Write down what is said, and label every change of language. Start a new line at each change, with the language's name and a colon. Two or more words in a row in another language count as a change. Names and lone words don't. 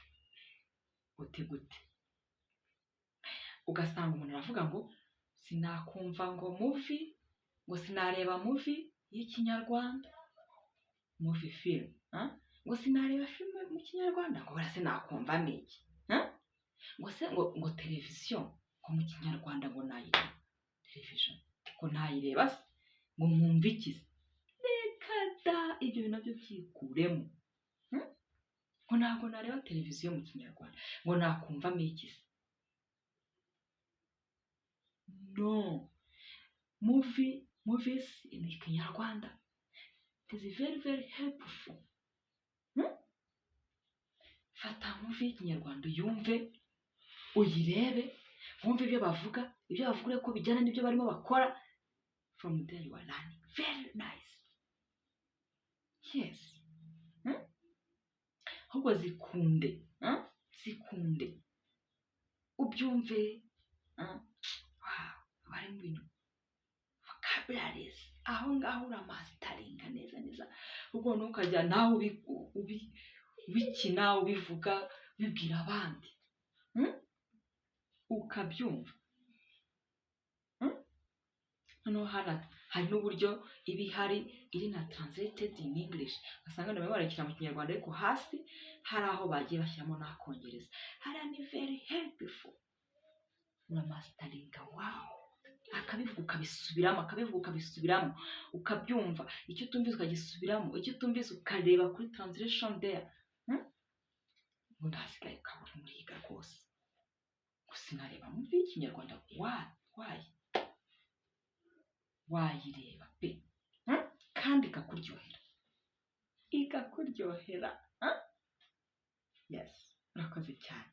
Kinyarwanda: Gute ugasanga umuntu aravuga ngo sinakumva ngo movie, ngo sinareba movie y'ikinyarwanda,
English: movie film,
Kinyarwanda: ngo sinareba filime mu kinyarwanda, ngo bara sinakumva n'iki, ngo se ngo televiziyo ngo mu kinyarwanda ngo nayireba, televiziyo ngo nayireba se ngo mwumve iki se? Reka da, ibyo bintu nabyo byikuremo. Ngo ntabwo nareba televiziyo mu kinyarwanda, ngo nakumvamo iki se?
English: No, movies in Kinyarwanda, it is very very helpful.
Kinyarwanda: Fata movie y'ikinyarwanda uyumve, uyirebe, wumve ibyo bavuga ko bijyana n'ibyo barimo bakora.
English: From there you are learning. Very nice. Yes.
Kinyarwanda: Ahubwo zikunde, ubyumve. Bari mu bintu vocabularies, aho ngaho uramasteringa neza, ubwo ntukajya nawe ubikina, ubivuga, ubibwira abandi, ukabyumva. Hano hari n'uburyo iba ihari iri na
English: translated in English,
Kinyarwanda: asanga nawe barekera mu kinyarwanda ariko hasi hari aho bagiye bashyiramo n'akongereza. Hariya ni
English: very helpful.
Kinyarwanda: Uramasteringa, wow, akabivuga ukabisubiramo, ukabyumva, icyo utumvise ukagisubiramo, icyo utumvise ukareba kuri
English: translation there.
Kinyarwanda: Ubundi hasigaye ukaba uri muriga rwose. Gusa nareba mu y'ikinyarwanda, wayireba pe, kandi ikakuryohera. Yes, urakoze cyane.